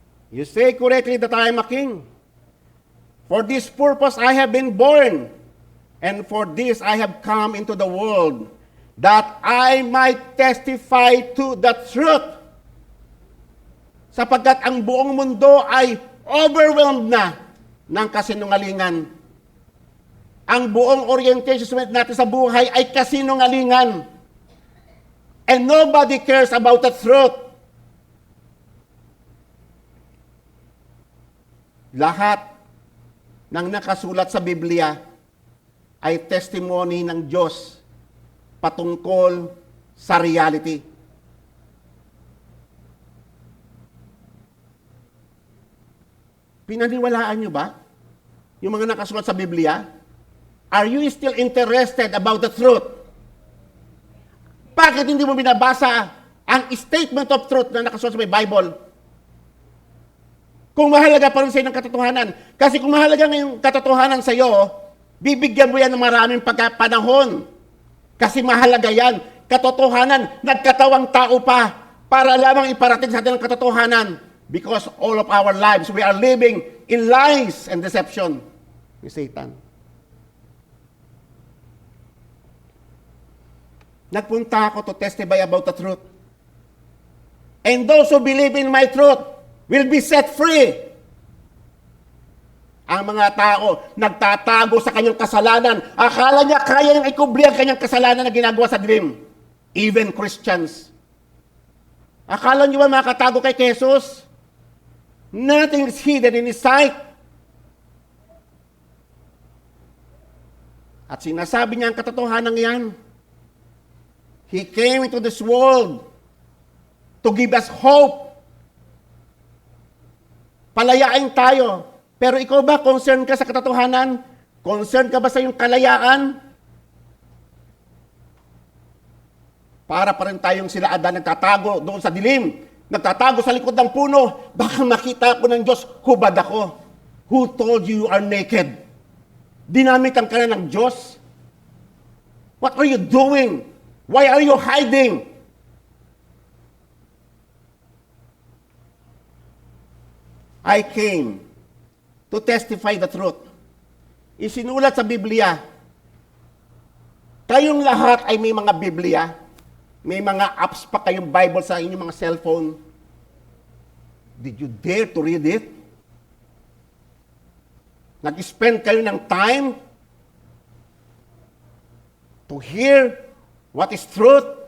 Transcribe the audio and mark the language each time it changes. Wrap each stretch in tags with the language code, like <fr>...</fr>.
<en>You say correctly that I am a king. For this purpose I have been born, and for this I have come into the world, that I might testify to the truth.</en> <tl>Sapagkat ang buong mundo ay overwhelmed na ng kasinungalingan. Ang buong orientation natin sa buhay ay kasinungalingan.</tl> <en>And nobody cares about the truth.</en> <tl>Lahat ng nakasulat sa Biblia ay testimony ng Diyos patungkol sa reality. Pinaniwalaan nyo ba yung mga nakasulat sa Biblia?</tl> <en>Are you still interested about the truth?</en> <tl>Bakit hindi mo binabasa ang</tl> <en>statement of truth</en> <tl>na nakasulat sa Bible? Kung mahalaga pa rin sa'yo ng katotohanan. Kasi kung mahalaga ngayong katotohanan sa'yo, bibigyan mo yan ng maraming pagkapanahon. Kasi mahalaga yan. Katotohanan, nagkatawang tao pa para lamang iparating sa atin ang katotohanan.</tl> <en>Because all of our lives, we are living in lies and deception ni Satan.</en> <tl>Nagpunta ako</tl> <en>to testify about the truth. And those who believe in my truth will be set free.</en> <tl>Ang mga tao nagtatago sa kanyang kasalanan. Akala niya kaya niyang ikubli ang kanyang kasalanan na ginagawa sa dilim.</tl> <en>Even Christians.</en> <tl>Akala niyo ba makatago kay Jesus?</tl> <en>Nothing is hidden in His sight.</en> <tl>At sinasabi niya ang katotohanan yan.</tl> <en>He came into this world to give us hope.</en> <tl>Palayain tayo. Pero ikaw ba, concerned ka sa katotohanan? Concerned ka ba sa iyong kalayaan? Para pa rin tayong sila Adan nagtatago doon sa dilim. Nagtatago sa likod ng puno. Baka makita ko ng Diyos, hubad ako.</tl> <en>Who told you you are naked?</en> <tl>Dinamitan ka na ng Diyos?</tl> <en>What are you doing? Why are you hiding? I came to testify the truth.</en> <tl>Isinulat sa Biblia, kayong lahat ay may mga Biblia, may mga apps pa kayong Bible sa inyong mga cellphone.</tl> <en>Did you dare to read it?</en> <tl>Nag-spend kayo ng</tl> <en>time to hear what is truth?</en>